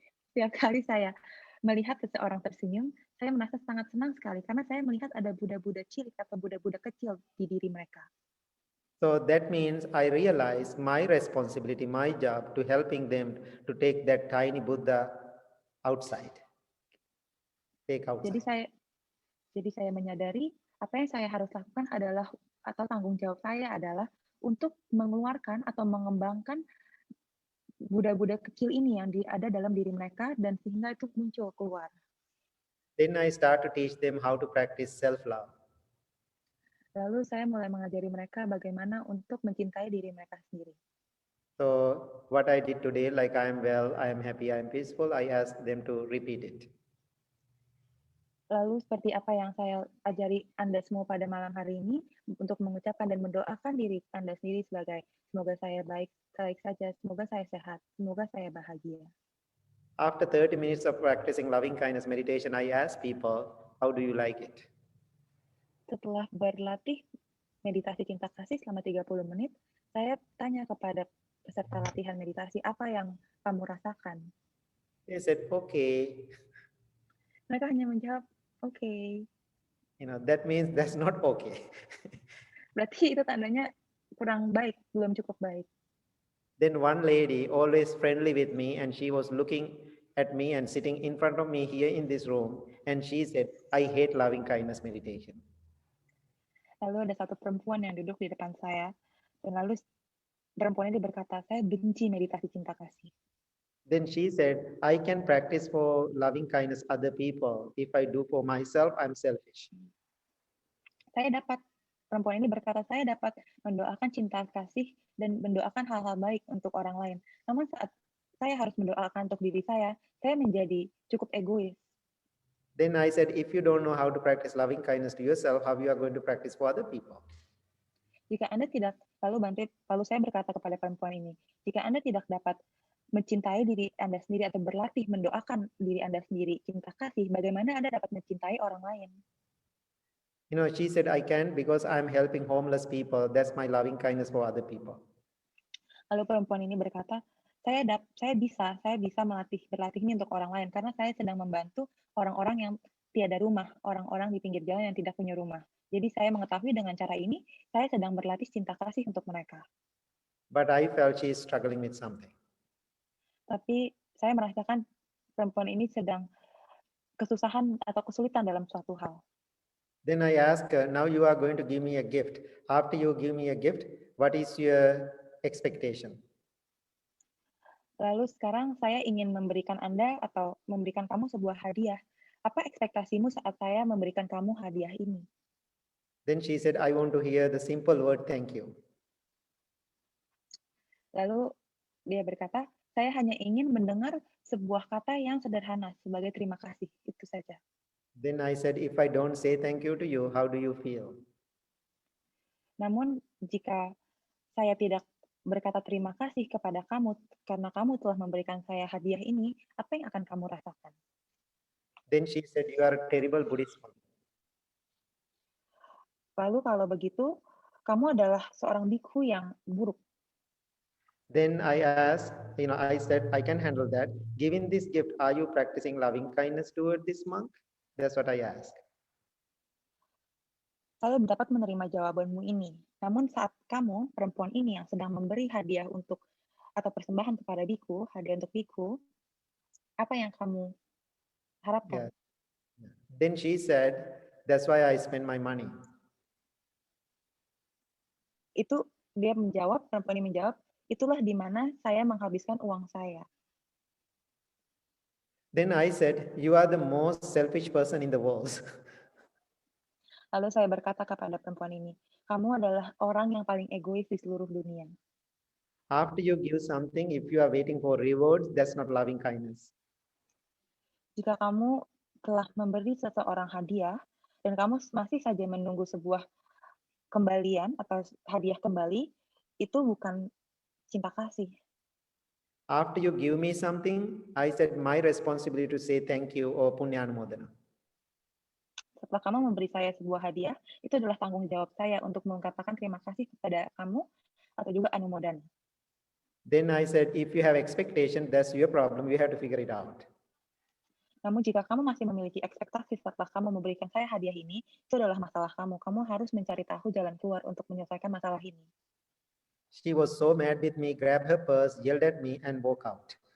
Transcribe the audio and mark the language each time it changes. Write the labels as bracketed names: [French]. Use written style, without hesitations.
[Indonesian] Setiap kali saya melihat seseorang tersenyum, saya merasa sangat senang sekali karena saya melihat ada Buddha-Buddha cilik atau Buddha-Buddha kecil di diri mereka. [English] So that means I realize my responsibility, my job to helping them to take that tiny Buddha outside. Take outside. [Indonesian] Jadi saya menyadari Apa yang saya harus lakukan adalah atau tanggung jawab saya adalah untuk mengeluarkan atau mengembangkan budak-budak kecil ini yang ada dalam diri mereka dan sehingga itu muncul keluar. [English] Then I start to teach them how to practice self-love. [Indonesian] Lalu saya mulai mengajari mereka bagaimana untuk mencintai diri mereka sendiri. [English] So what I did today, like I am well, I am happy, I am peaceful, I asked them to repeat it. [Indonesian] Lalu seperti apa yang saya ajari Anda semua pada malam hari ini untuk mengucapkan dan mendoakan diri Anda sendiri sebagai semoga saya baik saja, semoga saya sehat, semoga saya bahagia. [English] After 30 minutes of practicing loving kindness meditation, I asked people, how do you like it? [Indonesian] Setelah berlatih meditasi cinta kasih selama 30 menit, saya tanya kepada peserta latihan meditasi, apa yang kamu rasakan? [English] They said, okay. [Indonesian] Mereka hanya menjawab, okay. [English] That means that's not okay. [Indonesian] Berarti itu tandanya kurang baik, belum cukup baik. [English] Then one lady, always friendly with me, and she was looking at me and sitting in front of me here in this room, and she said, I hate loving kindness meditation. [Indonesian] Lalu ada satu perempuan yang duduk di depan saya, dan lalu perempuan ini berkata, saya benci meditasi cinta kasih. [English] Then she said, I can practice for loving kindness other people. If I do for myself, I'm selfish. [Indonesian] Perempuan ini berkata, saya dapat mendoakan cinta kasih dan mendoakan hal-hal baik untuk orang lain. Namun saat saya harus mendoakan untuk diri saya menjadi cukup egois. [English] Then I said, if you don't know how to practice loving kindness to yourself, how you are going to practice for other people? [Indonesian] Jika Anda tidak, lalu saya berkata kepada perempuan ini, jika Anda tidak dapat mencintai diri Anda sendiri atau berlatih mendoakan diri Anda sendiri cinta kasih, bagaimana Anda dapat mencintai orang lain? [English] She said, I can because I'm helping homeless people. That's my loving kindness for other people. [Indonesian] Lalu perempuan ini berkata, saya bisa berlatih ini untuk orang lain karena saya sedang membantu orang-orang yang tiada rumah, orang-orang di pinggir jalan yang tidak punya rumah. Jadi saya mengetahui dengan cara ini, saya sedang berlatih cinta kasih untuk mereka. [English] But I felt she is struggling with something. [Indonesian] Tapi saya merasakan perempuan ini sedang kesusahan atau kesulitan dalam suatu hal. [English] Then I asked her, now you are going to give me a gift. After you give me a gift, what is your expectation? [Indonesian] Lalu sekarang saya ingin memberikan Anda atau memberikan kamu sebuah hadiah. Apa ekspektasimu saat saya memberikan kamu hadiah ini? [English] Then she said, I want to hear the simple word, thank you. [Indonesian] Lalu dia berkata, saya hanya ingin mendengar sebuah kata yang sederhana sebagai terima kasih, itu saja. [English] Then I said, if I don't say thank you to you, how do you feel? [Indonesian] Namun jika saya tidak berkata terima kasih kepada kamu karena kamu telah memberikan saya hadiah ini, apa yang akan kamu rasakan? [English] Then she said, you are a terrible Buddhist monk. [Indonesian] Lalu kalau begitu, kamu adalah seorang bikhu yang buruk. [English] Then I asked, I said, I can handle that. Given this gift, are you practicing loving kindness toward this monk? That's what I asked. [Indonesian] Saya dapat menerima jawabanmu ini. Namun saat kamu, perempuan ini yang sedang memberi hadiah untuk atau persembahan kepada biku, hadiah untuk biku, apa yang kamu harapkan? [English] Yeah. Then she said, that's why I spend my money. [Indonesian] Itu dia menjawab, perempuan ini menjawab, itulah di mana saya menghabiskan uang saya. [English] Then I said, you are the most selfish person in the world. [Indonesian] Lalu saya berkata kepada perempuan ini, kamu adalah orang yang paling egois di seluruh dunia. [English] After you give something, if you are waiting for rewards, that's not loving kindness. [Indonesian] Jika kamu telah memberi seseorang hadiah, dan kamu masih saja menunggu sebuah kembalian atau hadiah kembali, itu bukan cinta kasih. [English] After you give me something, I said my responsibility to say thank you or punyanumodana. [Indonesian] Setelah kamu memberi saya sebuah hadiah, itu adalah tanggung jawab saya untuk mengatakan terima kasih kepada kamu atau juga anumodana. [English] Then I said, if you have expectation, that's your problem. You have to figure it out. [Indonesian] Namun jika kamu masih memiliki ekspektasi setelah kamu memberikan saya hadiah ini, itu adalah masalah kamu. Kamu harus mencari tahu jalan keluar untuk menyelesaikan masalah ini. [English] She was so mad with me, grabbed her purse, yelled at me, and walked out.